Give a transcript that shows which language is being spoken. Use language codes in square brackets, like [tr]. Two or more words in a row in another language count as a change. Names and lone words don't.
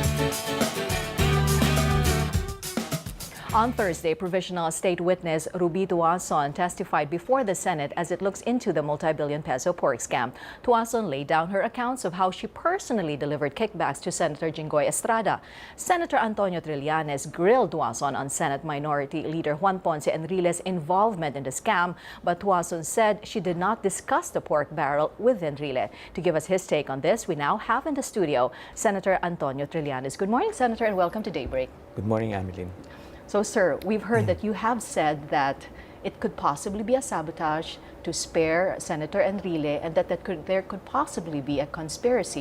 [en] On Thursday, provisional state witness Ruby Tuason testified before the Senate as it looks into the multi-billion peso pork scam. Tuason laid down her accounts of how she personally delivered kickbacks to Senator Jinggoy Estrada. Senator Antonio Trillanes grilled Tuason on Senate Minority Leader Juan Ponce Enrile's involvement in the scam, but Tuason said she did not discuss the pork barrel with Enrile. To give us his take on this, we now have in the studio Senator Antonio Trillanes. Good morning, Senator, and welcome to Daybreak. Good morning, Ameline. So, sir, we've heard that you have said that it could possibly be a sabotage to spare Senator Enrile and that there could possibly be a conspiracy.